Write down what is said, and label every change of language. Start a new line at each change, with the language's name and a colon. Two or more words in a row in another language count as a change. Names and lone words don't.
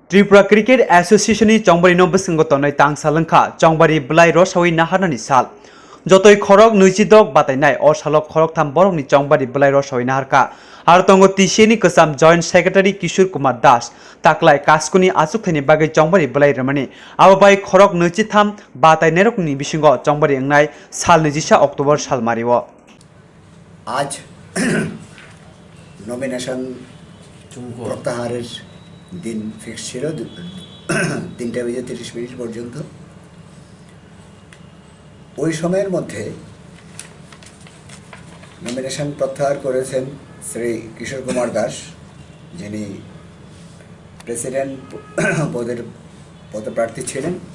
Kok Borok: त्रिपुरा क्रिकेट एसोसिएशन चौबारी नबसंगतनै तांसालंखा चौबारी ब्लाइ रसावै नाहारनानि साल जतई खरक नैजिदक बातायनाय अ सालक खरक थाम बरकनि चौबारी ब्लाइ रसावै नाहारका आरो तंगो तिसिनि कसाम
English: joint secretary
Kok Borok: किशोर कुमार दास ताकलाय कास्कुनि आसुकथायनि बागै चौबारी ब्लाइ रमनि आबाबाय खरक नैजिथाम बातायनाय रकनि बिसिंग चौबारी अंनाय साल 26 अक्टोबर साल मारिव
Bangla: আজ নমিনেশন প্রত্যাহারের দিন ফিক্স ছিল 3:30 পর্যন্ত। ওই সময়ের মধ্যে নমিনেশন প্রত্যাহার করেছেন শ্রী কিশোর কুমার দাস, যিনি প্রেসিডেন্ট পদের পদপ্রার্থী ছিলেন,